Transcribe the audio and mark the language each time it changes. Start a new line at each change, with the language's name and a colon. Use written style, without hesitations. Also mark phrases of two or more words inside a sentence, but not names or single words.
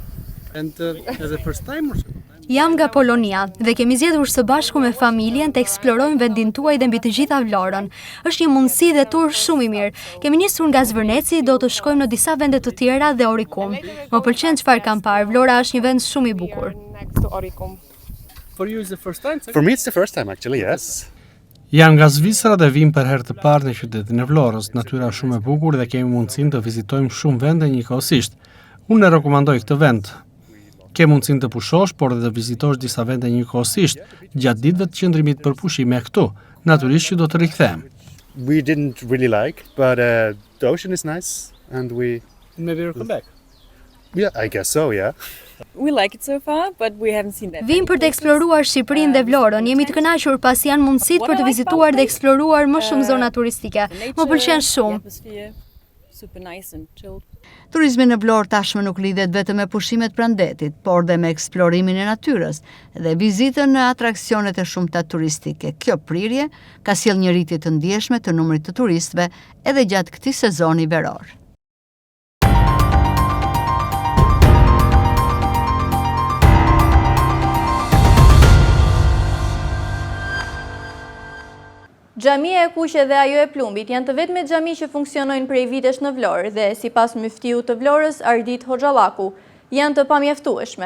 English: And edhe first timers?
Albanian: Jam nga Polonia dhe kemi zgjedhur së bashku me familjen të eksplorojmë vendin tuaj dhe mbi të gjitha Vlorën. Është një mundësi dhe tur shumë i mirë. Kemi nisur nga Zvërneci, do të shkojmë në disa vende të tjera dhe Orikum. Më pëlqen çfarë kam parë. Vlora është një vend shumë i bukur.
English: For you is the first time? For me, it's the first time, actually, yes.
Albanian: Jam nga Zvicra dhe vim për herë të parë në qytetin e Vlorës. Natyra është shumë e bukur dhe kemi mundësinë të vizitojmë shumë vende njëkohësisht. Unë e rekomandoj këtë vend. Ke mundësinë të pushosh, por edhe të vizitosh disa vende njëkohësisht gjatë ditëve të qëndrimit për pushime këtu. Natyrisht që do të rikthehem.
English: We didn't really like, but the ocean is nice, and Maybe we'll come back. yeah, I guess so, yeah. We like it so far, but we haven't seen that.
Albanian: Vim për të eksploruar Shqipërinë dhe Vlorën. Jemi të kënaqur pasi janë mundësitë për të vizituar dhe eksploruar më shumë zona turistike. Më pëlqen shumë.
English: Atmosphere, super nice and chilled.
Albanian: Turizmi në Vlorë tashmë nuk lidhet vetëm me pushimet pranë detit, por dhe me eksplorimin e natyrës dhe vizitën në atraksionet e shumta turistike. Kjo prirje ka sjellë një rritje të ndjeshme të numrit të turistëve edhe gjatë këtij sezoni veror. Xhamia e Kuqe dhe ajo e Plumbit janë të vetmet xhami që funksionojnë prej vitesh në Vlorë dhe sipas myftiu të Vlorës Ardit Hoxhallaku janë të pamjaftueshme.